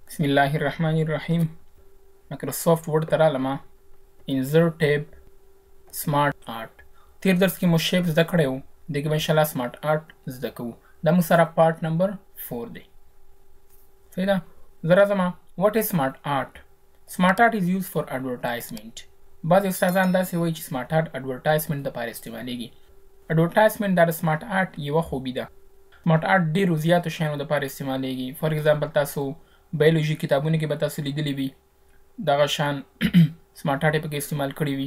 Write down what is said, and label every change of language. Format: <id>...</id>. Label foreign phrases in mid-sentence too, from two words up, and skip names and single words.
<ar>بسم الله الرحمن الرحیم.</ar> <ps>مایکروسافت ورډ ته رالمه.</ps> <en>insert tab smart art.</en> <ps>تیر درس کې مو شیپ زده کړی و، دې کې به انشاءالله</ps> <en>smart art</en> <ps>زده کوو. دا موږ سره</ps> <en>part number</en> <ps>4 دی. صحیح ده. زه راځمه.</ps> <en>What is smart art? Smart art is used for advertisement.</en> <ps>بعضې استادان داسې وایي چې</ps> <en>smart art</en> <ps>اډورټایزمنټ دپاره استعمالیږي. اډورټایزمنټ دا د</ps> <en>smart art</en> <ps>یوه خوبي ده.</ps> <en>smart art</en> <ps>ډېرو زیاتو شیانو دپاره استعمالیږي.</ps> <en>for example</en> <ps>تاسو بایولوژي کتابونو کې به تاسو لیدلی وي دغه شان</ps> <en>smart art</en> <ps>یې پکې استعمال کړي وي.</ps>